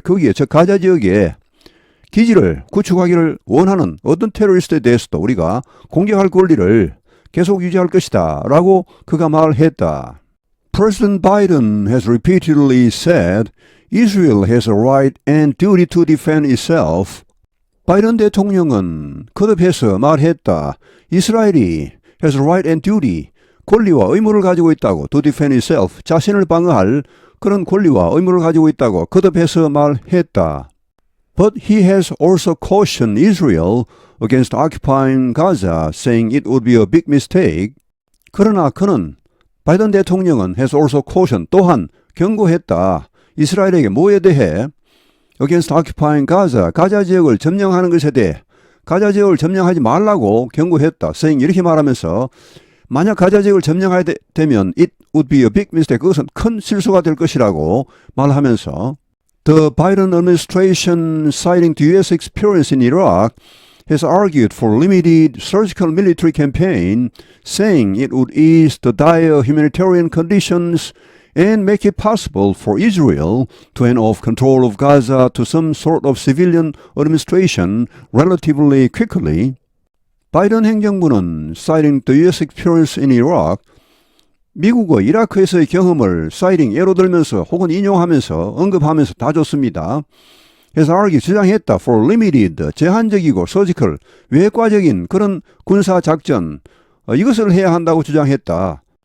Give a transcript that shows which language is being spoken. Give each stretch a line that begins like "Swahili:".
Korean: 거기에 저 가자 지역에 기지를 구축하기를 원하는 어떤 테러리스트에 대해서도 우리가 공격할 권리를 계속 유지할 것이다. 라고 그가 말했다.
English: President Biden has repeatedly said Israel has a right and duty to defend itself.
Korean: 바이든 대통령은 거듭해서 말했다. 이스라엘이
English: has a right and duty,
Korean: 권리와 의무를 가지고 있다고,
English: to defend itself,
Korean: 자신을 방어할 그런 권리와 의무를 가지고 있다고 거듭해서 말했다.
English: But he has also cautioned Israel against occupying Gaza, saying it would be a big mistake.
Korean: 그러나 그는 바이든 대통령은
English: has also cautioned,
Korean: 또한 경고했다. 이스라엘에게 뭐에 대해?
English: against occupying Gaza,
Korean: 가자 지역을 점령하는 것에 대해 가자 지역을 점령하지 말라고 경고했다.
English: saying
Korean: 이렇게 말하면서 만약 가자 지역을 점령하게 되면
English: it would be a big mistake.
Korean: 그것은 큰 실수가 될 것이라고 말하면서
English: The Biden administration, citing the U.S. experience in Iraq, has argued for limited surgical military campaign, saying it would ease the dire humanitarian conditions and make it possible for Israel to hand off control of Gaza to some sort of civilian administration relatively quickly.
Korean: 바이든 행정부는
English: citing the U.S. experience in Iraq,
Korean: 미국의 이라크에서의 경험을
English: citing
Korean: 예로 들면서 혹은 인용하면서 언급하면서 다 좋습니다. 해서 주장했다.
English: for limited,
Korean: 제한적이고
English: surgical,
Korean: 외과적인 그런 군사작전, 이것을 해야 한다고 주장했다.